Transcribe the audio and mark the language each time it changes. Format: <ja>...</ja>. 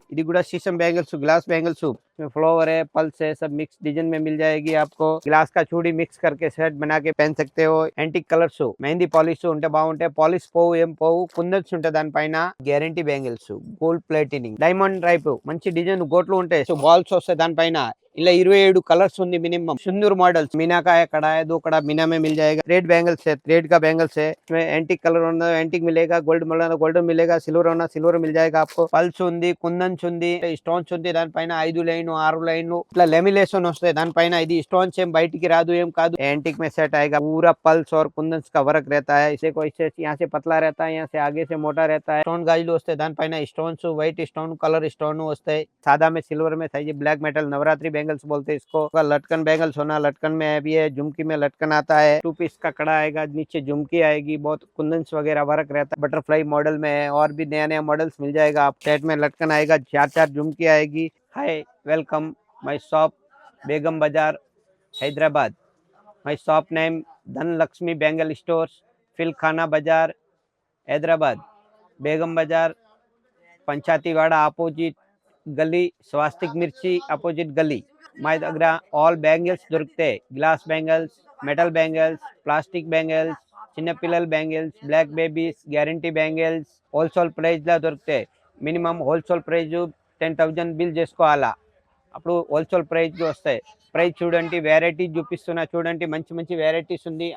<te>ఇది కూడా</te> <hi>शीशम बैंगल्स ग्लास बैंगल्स फ्लावर है पल्स है सब मिक्स डिजाइन में मिल जाएगी आपको। ग्लास का चूड़ी मिक्स करके सेट बना के पहन सकते हो। एंटिक कलर्स मेहंदी पॉलिश</hi> <te>ఉంటే బాగుంటాయి। పాలిష్ పోవు ఏం పోవు కుందన్స్ ఉంటాయి దానిపైన। Guarantee bangles gold plating diamond type మంచి డిజైన్ గోట్లు ఉంటాయి। సో బాల్స్ వస్తాయి దానిపైన। ఇలా</te> <hi>27 कलर्स</hi> <te>ఉంది</te> <hi>मिनिमम। सिंदूर मॉडल्स मीना का है कड़ा है 2 कड़ा मीना में मिल जाएगा। थ्रेड बैंगल्स है थ्रेड का बैंगल्स है। इसमें एंटिक कलर होना एंटिक मिलेगा। गोल्ड मिलेगा गोल्डन मिलेगा। सिल्वर होना सिल्वर मिल जाएगा आपको।</hi> <te>पल्स ఉంది కుందన్స్ ఉంది స్టోన్స్ ఉంది దానిపైన 5 లైన్ 6 లైన్ ఇట్లా लेमिनेशन వస్తాయి దానిపైన। ఇది స్టోన్స్ ఏం బయటికి రాదు ఏం కాదు।</te> <hi>एंटिक में सेट आएगा पूरा पल्स और कुंदन्स का वर्क रहता है। इसे कोई से यहाँ से पतला रहता है यहाँ से आगे से मोटा रहता है।</hi> <te>स्टोन गाजलू వస్తాయి దానిపైన stones white stone colour stone వస్తాయి।</te> <hi>सादा में सिल्वर में सही ब्लैक मेटल नवरात्रि बैंगल्स बोलते हैं इसको। लटकन बैंगल्स होना लटकन में भी है। झुमकी में लटकन आता है। 2 पीस का कड़ा आएगा नीचे झुमकी आएगी। बहुत कुंदन्स वगैरह वर्क रहता है। बटरफ्लाई मॉडल में है और भी नया नया मॉडल्स मिल जाएगा। आप सेट में लटकन आएगा 4 झुमकी आएगी। हाय वेलकम माई शॉप बेगम बाजार हैदराबाद। माई शॉप नेम धन लक्ष्मी बैंगल स्टोर्स फिलखाना बाजार हैदराबाद। बेगम बाजार पंचातीवाड़ा अपोजिट गली स्वास्तिक मिर्ची अपोजिट गली।</hi> <te>మా దగ్గర ఆల్ బ్యాంగిల్స్ దొరుకుతాయి। Glass bangles metal bangles plastic bangles చిన్నపిల్లల bangles black babies guarantee bangles wholesale ప్రైస్లో దొరుకుతాయి। మినిమం హోల్సేల్ ప్రైస్ 10,000 బిల్ చేసుకోవాలా అప్పుడు హోల్సేల్ ప్రైస్కి వస్తాయి। ప్రైస్ చూడండి వెరైటీ చూపిస్తున్నా చూడండి మంచి మంచి వెరైటీస్ ఉంది।</te>